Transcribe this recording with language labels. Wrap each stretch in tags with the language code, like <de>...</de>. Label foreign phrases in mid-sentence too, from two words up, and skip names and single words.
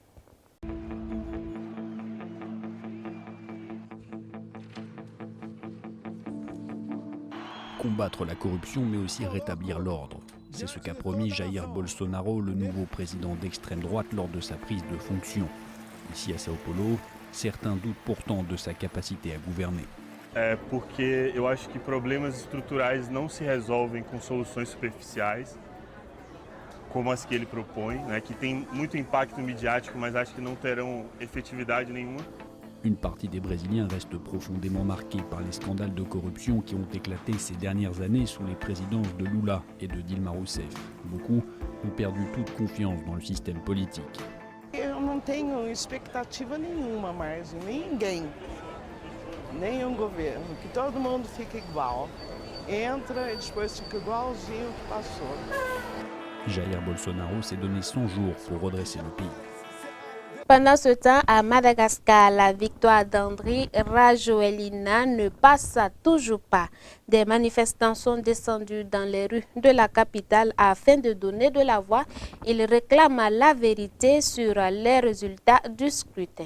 <fr>Combattre la corruption, mais aussi rétablir l'ordre. C'est ce qu'a promis Jair Bolsonaro, le nouveau président d'extrême droite, lors de sa prise de fonction. Ici à Sao Paulo, certains doutent pourtant de sa capacité à gouverner.</fr> <pt>Porque eu acho que problemas estruturais não se resolvem com soluções superficiais, como as que ele propõe, que tem muito impacto midiático, mas acho que não terão efetividade nenhuma.</pt> <fr>Une partie des Brésiliens reste profondément marquée par les scandales de corruption qui ont éclaté ces dernières années sous les présidences de Lula et de Dilma Rousseff. Beaucoup ont perdu toute confiance dans le système politique.</fr> <pt>Eu não tenho expectativa nenhuma mais, ninguém, nenhum governo, que todo mundo fique igual. Entra e depois fica igualzinho o que passou.</pt> <fr>Jair Bolsonaro s'est donné 100 jours pour redresser le pays. Pendant ce temps, à Madagascar, la victoire d'Andry Rajoelina ne passe toujours pas. Des manifestants sont descendus dans les rues de la capitale afin de donner de la voix. Ils réclament la vérité sur les résultats du scrutin.</fr>